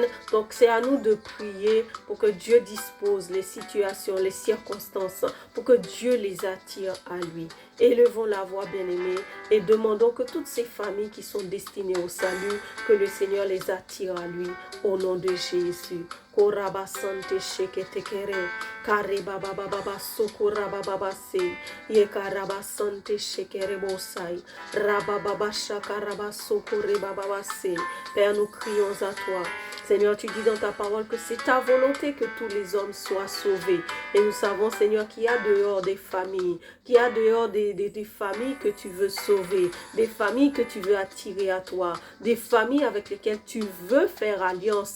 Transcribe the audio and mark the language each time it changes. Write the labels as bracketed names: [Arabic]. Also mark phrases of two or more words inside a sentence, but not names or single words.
[French] Donc c'est à nous de prier pour que Dieu dispose les situations, les circonstances, pour que Dieu les attire à lui. Élevons la voix, bien-aimés, et demandons que toutes ces familles qui sont destinées au salut, que le Seigneur les attire à lui, au nom de Jésus. Koraba sante shekete kere, kare baba baba sokora baba se, ye karaba sante shekere bosai, raba baba shakaraba sokore baba se. Père, nous crions à toi. Seigneur, tu dis dans ta parole que c'est ta volonté que tous les hommes soient sauvés. Et nous savons, Seigneur, qu'il y a dehors des familles, qu'il y a dehors des familles que tu veux sauver, des familles que tu veux attirer à toi, des familles avec lesquelles tu veux faire alliance.